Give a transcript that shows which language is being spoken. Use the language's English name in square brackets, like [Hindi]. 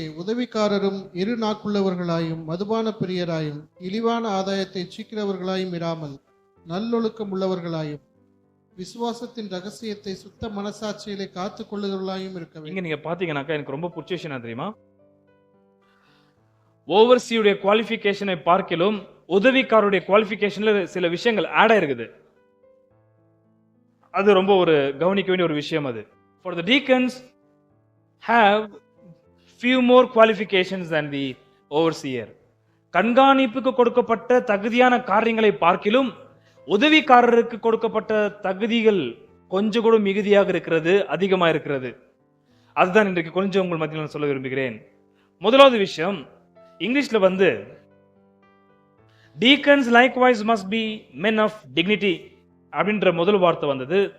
[Tamil] உதவிக்காரரும் இரு நாக்குள்ளவர்களாயும் மதுபான பிரியராயும் இழிவான ஆதாயத்தை சீக்கிறவர்களாயும் இராமல் நல்லொழுக்கம் உள்ளவர்களாயும் விசுவாசத்தின் ரகசியத்தை சுத்த மனசாட்சியிலே காத்துக் கொள்ளுகிறவர்களாயும் இருக்க வேண்டும். நீங்க பாத்தீங்கன்னாக்கா எனக்கு ரொம்ப பிடிச்ச விஷயம் தெரியுமா? ஓவர்சியுடைய குவாலிஃபிகேஷனை பார்க்கிலும் உதவிக்காரருடைய குவாலிஃபிகேஷன்ல சில விஷயங்கள் ஆட் ஆயிருக்குது. அது ரொம்ப ஒரு கவனிக்க வேண்டிய ஒரு விஷயம் அது. [English] For the deacons have few more qualifications than the overseer. [Tamil] கண்காணிப்புக்கு கொடுக்கப்பட்ட தகுதியான காரியங்களை பார்க்கிலும் உதவிக்காரருக்கு கொடுக்கப்பட்ட தகுதிகள் கொஞ்சம் கூட மிகுதியாக இருக்கிறது, அதிகமாக இருக்கிறது. அதுதான் இன்றைக்கு கொஞ்சம் உங்கள் மத்தியில் நான் சொல்ல விரும்புகிறேன். முதலாவது விஷயம், இங்கிலீஷ்ல வந்து [English] deacons likewise must be men of dignity [Tamil] அப்படின்ற முதல் வார்த்தை வந்தது.